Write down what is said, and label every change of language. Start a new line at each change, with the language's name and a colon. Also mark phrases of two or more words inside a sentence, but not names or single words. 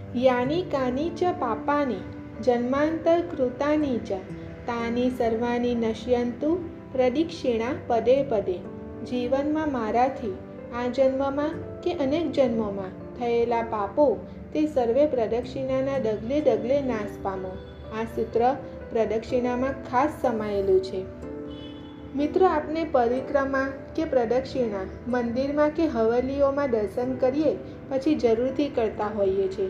Sanskrit: यानी कानी च पापानि जन्मांतरकृतानि च तानि सर्वाणि नश्यन्तु प्रदक्षिणा पदे पदे।
Gujarati: જીવનમાં મારાથી આ જન્મમાં કે અનેક જન્મોમાં થયેલા પાપો તે સર્વે પ્રદક્ષિણાના ડગલે ડગલે નાશ પામો. આ સૂત્ર પ્રદક્ષિણામાં ખાસ સમાયેલું છે. મિત્રો, આપણે પરિક્રમા કે પ્રદક્ષિણા મંદિરમાં કે હવેલીઓમાં દર્શન કરીએ પછી જરૂરથી કરતા હોઈએ છીએ.